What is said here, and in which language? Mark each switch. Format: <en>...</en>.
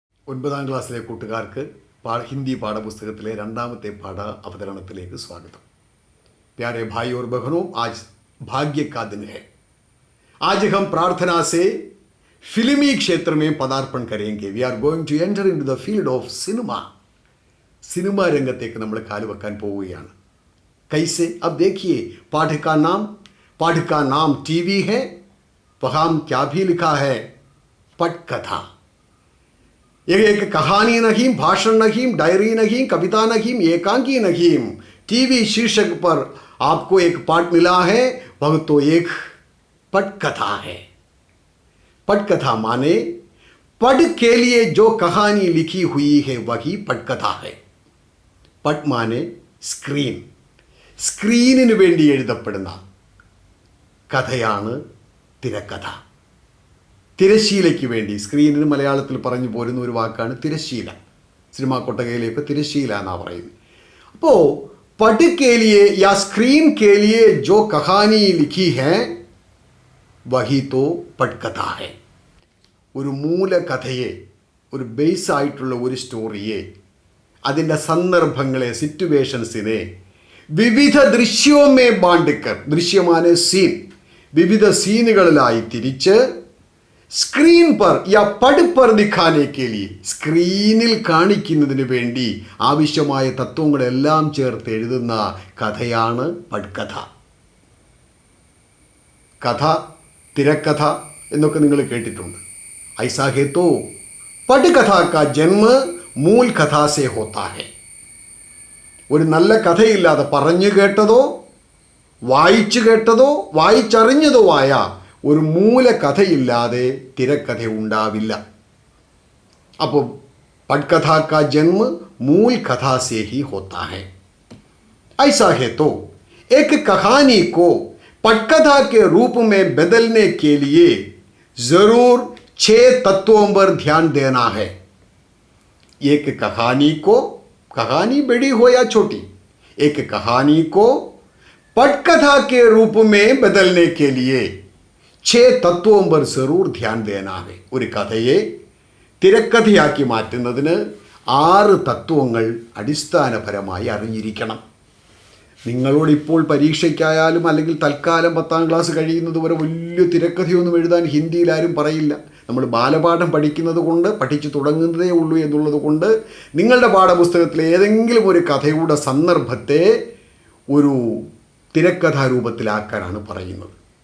<ml>ഒൻപതാം ക്ലാസ്സിലെ കൂട്ടുകാർക്ക് हिंदी പാഠപുസ്തകത്തിലെ രണ്ടാമത്തെ പാഠ അവതരണത്തിലേക്ക് സ്വാഗതം.</ml> <hi>प्यारे भाई और बहनों, आज भाग्य का दिन है. आज हम प्रार्थना से फिल्मी क्षेत्र में पदार्पण करेंगे.</hi> <en>We are going to enter into the field of cinema.</en> <ml>Cinema രംഗത്തേക്ക് നമ്മൾ കാലുവെക്കാൻ പോവുകയാണ്.</ml> <hi>कैसे? अब देखिए, पाठ का नाम टीवी है. वहाँ क्या भी लिखा है? पटकथा. ये एक कहानी नहीं, भाषण नहीं, डायरी नहीं, कविता नहीं, एकांकी नहीं. टीवी शीर्षक पर आपको एक पाठ मिला है, वह तो एक पटकथा है. पटकथा माने पढ़ के लिए जो कहानी लिखी हुई है वही पटकथा है. पट माने स्क्रीन.</hi> <ml>സ്ക്രീനിന് വേണ്ടി എഴുതപ്പെടുന്ന കഥയാണ് തിരക്കഥ. തിരശ്ശീലയ്ക്ക് വേണ്ടി, സ്ക്രീനിന് മലയാളത്തിൽ പറഞ്ഞു പോരുന്ന ഒരു വാക്കാണ് തിരശ്ശീല. സിനിമാ കൊട്ടകയിലേക്ക് തിരശ്ശീല എന്നാണ് പറയുന്നത്. അപ്പോൾ</ml> <hi>पढ़ के लिए या स्क्रीन के लिए जो कहानी लिखी है वही तो पटकथा है.</hi> <ml>ഒരു മൂലകഥയെ, ഒരു ബേസ് ആയിട്ടുള്ള ഒരു സ്റ്റോറിയെ, അതിൻ്റെ സന്ദർഭങ്ങളെ, സിറ്റുവേഷൻസിനെ വിവിധ ദൃശ്യമേ ബാണ്ടിക്കർ, ദൃശ്യമാണ് സീൻ, വിവിധ സീനുകളിലായി തിരിച്ച്</ml> <hi>സ്ക്രീൻ പർ യാ പട് പർ ദിഖാനെ കെ ലിയെ,</hi> <ml>സ്ക്രീനിൽ കാണിക്കുന്നതിന് വേണ്ടി ആവശ്യമായ തത്വങ്ങളെല്ലാം ചേർത്ത് എഴുതുന്ന കഥയാണ് പട്കഥ. കഥ, തിരക്കഥ എന്നൊക്കെ നിങ്ങൾ കേട്ടിട്ടുണ്ട്.</ml> <hi>ഐസാ ഹേ തോ പട്കഥ കാ ജന്മ മൂൽ കഥാ സേ ഹോത്താ ഹെ.</hi> <ml>ഒരു നല്ല കഥയില്ലാതെ പറഞ്ഞു കേട്ടതോ വായിച്ചു കേട്ടതോ വായിച്ചറിഞ്ഞതോ ആയ ഒരു മൂലകഥയില്ലാതെ തിരക്കഥ ഉണ്ടാവില്ല. അപ്പോൾ</ml> <hi>पटकथा का जन्म मूल कथा से ही होता है. ऐसा है तो एक कहानी को पटकथा के रूप में बदलने के लिए जरूर 6 तत्वों पर ध्यान देना है. एक कहानी को, कहानी बड़ी हो या छोटी, एक कहानी को पटकथा के रूप में बदलने के लिए 6 तत्वों पर जरूर ध्यान देना है.</hi> <ml>ഒരു കഥയെ തിരക്കഥയാക്കി മാറ്റുന്നതിന് 6 തത്വങ്ങൾ അടിസ്ഥാനപരമായി അറിഞ്ഞിരിക്കണം. നിങ്ങളോടിപ്പോൾ പരീക്ഷയ്ക്കായാലും അല്ലെങ്കിൽ തൽക്കാലം 10ാം ക്ലാസ് കഴിയുന്നത് വരെ വലിയ തിരക്കഥയൊന്നും എഴുതാൻ ഹിന്ദിയിൽ ആരും പറയില്ല. നമ്മൾ ബാലപാഠം പഠിക്കുന്നത് കൊണ്ട്, പഠിച്ചു തുടങ്ങുന്നതേ ഉള്ളൂ എന്നുള്ളത് കൊണ്ട് നിങ്ങളുടെ പാഠപുസ്തകത്തിലെ ഏതെങ്കിലും ഒരു കഥയുടെ സന്ദർഭത്തെ ഒരു തിരക്കഥാ രൂപത്തിലാക്കാനാണ് പറയുന്നത്.</ml>